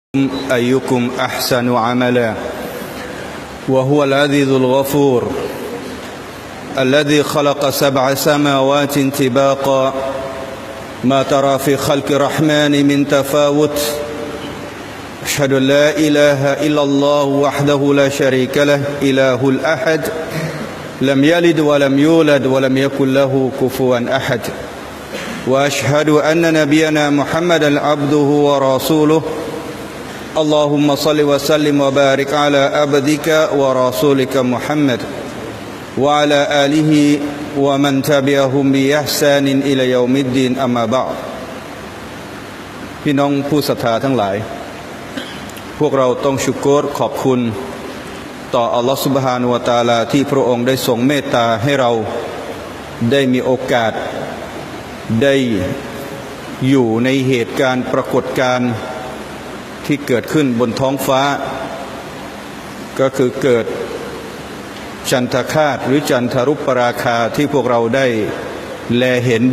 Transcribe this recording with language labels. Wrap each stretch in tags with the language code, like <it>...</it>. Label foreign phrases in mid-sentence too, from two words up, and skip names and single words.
<ar>أيكم أحسن عملا وهو العزيز الغفور الذي خلق 7 سماوات طباقا ما ترى في خلق الرحمن من تفاوت أشهد أن لا إله إلا الله وحده لا شريك له إله الأحد لم يلد ولم يولد ولم يكن له كفوا أحد وأشهد أن نبينا محمدا عبده ورسوله اللهم صل وسلم وبارك على عبدك ورسولك محمد وعلى آله ومن تبعهم بإحسان إلى يوم الدين أما بعد</ar> <th>พี่น้องผู้ ศรัทธาทั้งหลายพวกเราต้องชุกรขอบคุณต่ออัลลอฮฺ</th> <ar>سبحانه وتعالى</ar> <th>ที่พระองค์ได้ทรงเมตตาให้เราได้มีโอกาสได้อยู่ในเหตุการณ์ปรากฏการณ์ที่เกิดขึ้นบนท้องฟ้าก็คือเกิดจันทคราสหรือจันทรุปราคาที่พวกเราได้แลเห็น</th>